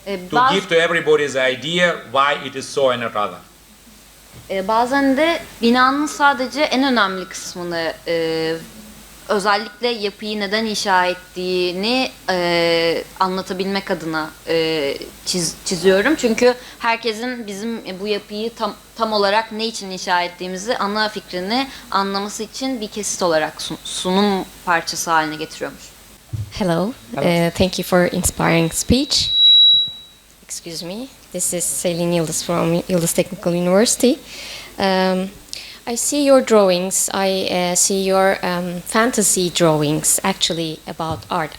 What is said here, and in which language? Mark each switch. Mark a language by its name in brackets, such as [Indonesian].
[English] To give to everybody the idea why it is so and not other. [Turkish] Bazen de binanın sadece en önemli kısmını, özellikle yapıyı neden inşa ettiğini anlatabilmek adına çiziyorum. Çünkü herkesin bizim bu yapıyı tam olarak ne için inşa ettiğimizi, ana fikrini anlaması için bir kesit olarak sunum parçası haline getiriyormuş. [English] Hello. Thank you for inspiring speech. Excuse me. This is Selin Yıldız from Yıldız Technical University. I see your drawings. I see your fantasy drawings actually about art.